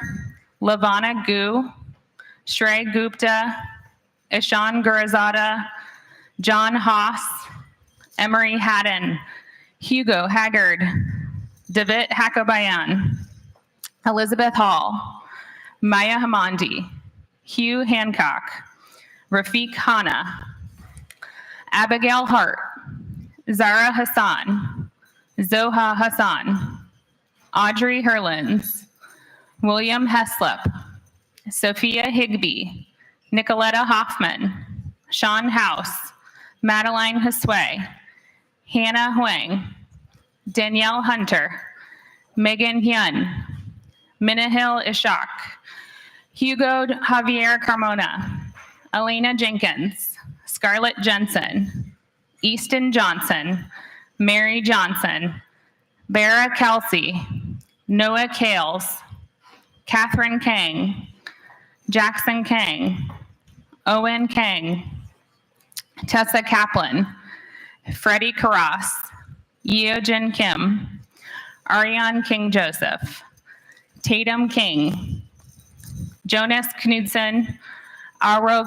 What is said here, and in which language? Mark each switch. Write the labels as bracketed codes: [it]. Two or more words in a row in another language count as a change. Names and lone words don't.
[en] Lavana Gu, Shrey Gupta, Ishan Gurazada, John Haas, Emery Haddon, Hugo Haggard, David Hakobayan, Elizabeth Hall, Maya Hamandi, Hugh Hancock, Rafiq Hanna, Abigail Hart, Zara Hassan, Zoha Hassan, Audrey Herlins, William Heslop, Sophia Higby, Nicoletta Hoffman, Sean House, Madeline Hasway, Hannah Huang, Danielle Hunter, Megan Hyun, Minahil Ishak, Hugo Javier Carmona, Elena Jenkins, Scarlett Jensen, Easton Johnson, Mary Johnson, Bara Kelsey, Noah Kales, Catherine Kang, Jackson Kang, Owen Kang, Tessa Kaplan, Freddie Karas, Yeojin Kim, Ariane King Joseph, Tatum King, Jonas Knudsen, Aro